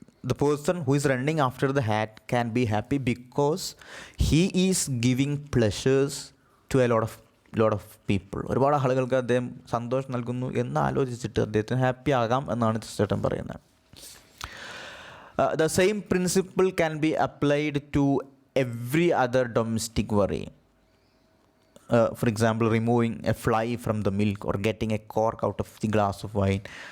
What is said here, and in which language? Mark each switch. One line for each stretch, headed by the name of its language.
English: The person who is running after the hat can be happy because he is giving pleasures to a lot of people.
Malayalam: ഒരുപാട് ആളുകൾക്ക് അദ്ദേഹം സന്തോഷം നൽകുന്നു എന്ന് ആലോചിച്ചിട്ട് അദ്ദേഹത്തിന് ഹാപ്പി ആകാം എന്നാണ് ചെസ്റ്റർട്ടൺ പറയുന്നത്.
English: The same principle can be applied to every other domestic worry. For example, removing a fly from the milk or getting a cork out of the glass of wine.